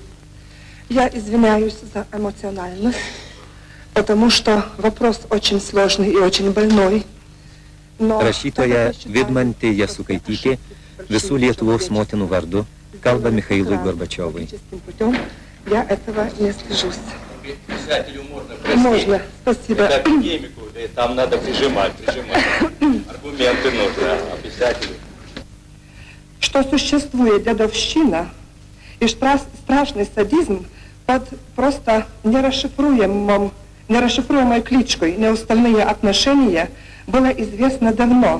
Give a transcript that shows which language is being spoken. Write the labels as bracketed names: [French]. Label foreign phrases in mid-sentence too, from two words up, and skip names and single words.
[Russian] Я извиняюсь за эмоциональность, потому что вопрос очень сложный и очень больной. [Lithuanian] Rašytoja Vidmantė Jasukaitytė visų Lietuvos motinų vardu kalba Mikhailui Gorbačiovui. [Russian] Я этого не стыжусь. Можно, спасибо. Это академику, там надо прижимать. Аргументы нужны, а писателю. Что существует дедовщина и страшный садизм под просто нерасшифруемой кличкой «неустальные отношения» было известно давно.